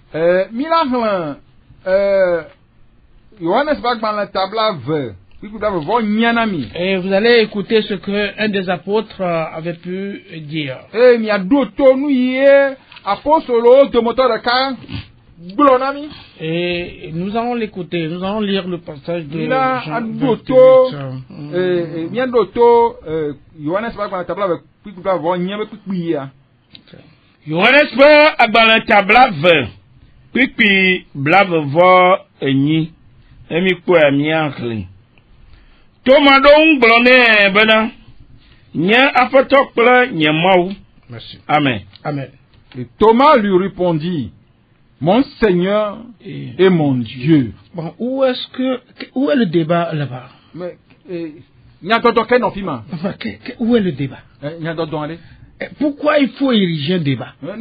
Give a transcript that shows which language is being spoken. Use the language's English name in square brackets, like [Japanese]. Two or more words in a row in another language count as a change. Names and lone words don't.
[French] Et vous allez écouter ce que un des apôtres avait pu dire. Et nous allons l'écouter, nous allons lire le passage de Jean 28. [Ewe] Yohanes ƒe agbalẽta blave, kpikpi blavevɔ enyi, emi kpɔe miaxlẽ. Toma ɖo ŋu gblɔ nɛ bena, nye Aƒetɔ kple nye Mawu. Amen. Amen. [French] Et Thomas lui répondit, mon Seigneur et mon Dieu. Bon, où est le débat là-bas? Mais, où est le débat? Pourquoi il faut ériger un débat?